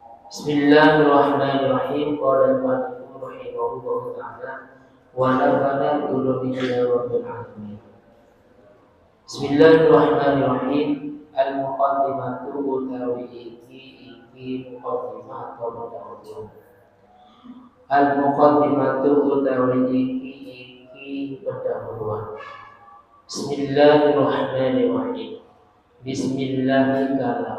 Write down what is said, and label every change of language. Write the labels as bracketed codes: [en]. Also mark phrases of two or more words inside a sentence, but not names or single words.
[ar] بسم الله الرحمن الرحيم. قال المؤلف رحمه الله تعالى ونفعنا به رب العالمين. Bismillahirrahmanirrahim. [jv] Al-muqaddimatu utawi iki muqaddimah atau mudahun. Al-muqaddimatu utawi iki pendahuluan. [ar] بسم الله الرحمن الرحيم. بسم الله الرحمن الرحيم.